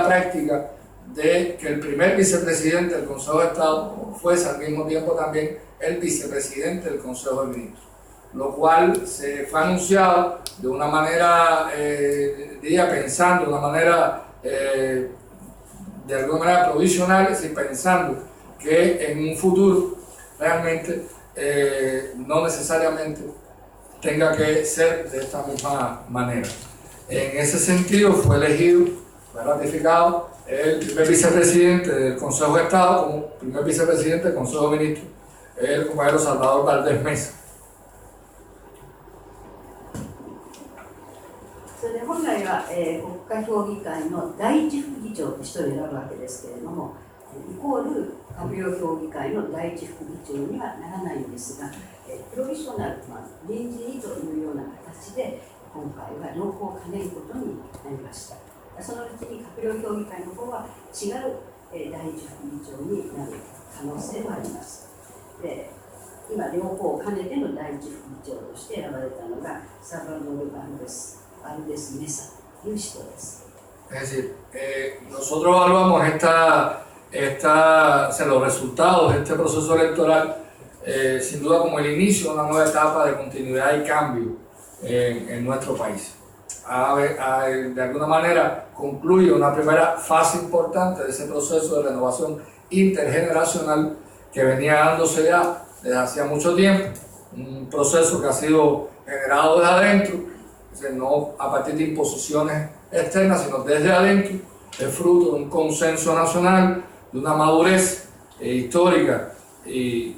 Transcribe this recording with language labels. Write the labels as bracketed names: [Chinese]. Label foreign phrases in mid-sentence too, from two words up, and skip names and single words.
[Spanish] práctica de que el primer vicepresidente del Consejo de Estado fuese al mismo tiempo también el vicepresidente del Consejo de Ministros, lo cual se fue anunciado de una manera, pensando de una manera, de alguna manera provisional, es decir, pensando que en un futuro realmente no necesariamente tenga que ser de esta misma manera. En ese sentido fue elegido, fue ratificado el primer vicepresidente del Consejo de Estado como primer vicepresidente del Consejo de Ministros, el compañero Salvador Valdés Mesa. [Japanese] それで本来は、国家評議会の第一副議長として選ぶわけですけれども、イコール閣僚評議会の第一副議長にはならないんですが、プロビショナル、臨時にというような形で今回は両方を兼ねることになりました。そのうちに閣僚評議会の方は違う、第一副議長になる可能性もあります。で、今両方を兼ねての第一副議長として選ばれたのがサルバドル・バルデスMesaという人です。 [Spanish] Es decir, nosotros evaluamos los resultados de este proceso electoral sin duda como el inicio de una nueva etapa de continuidad y cambio en nuestro país. De alguna manera concluye una primera fase importante de ese proceso de renovación intergeneracional que venía dándose ya desde hacía mucho tiempo, un proceso que ha sido generado desde adentro, no a partir de imposiciones externas, sino desde adentro, es fruto de un consenso nacional, de una madurez histórica y